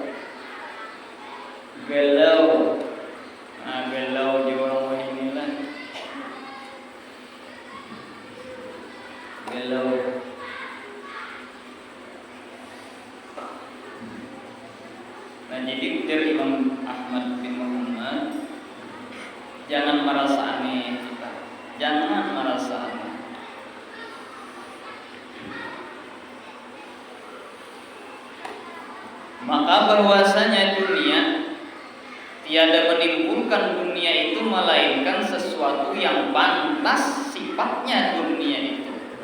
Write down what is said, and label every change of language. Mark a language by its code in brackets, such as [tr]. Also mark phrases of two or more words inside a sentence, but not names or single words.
[id] Galau. Nah galau di orang inilah. Galau. Nah jadi ujar Imam Ahmad bin Muhammad, jangan merasa aneh kita, jangan merasa aneh. Maka bahwasanya dunia tiada menimbulkan dunia itu melainkan sesuatu yang pantas sifatnya dunia itu.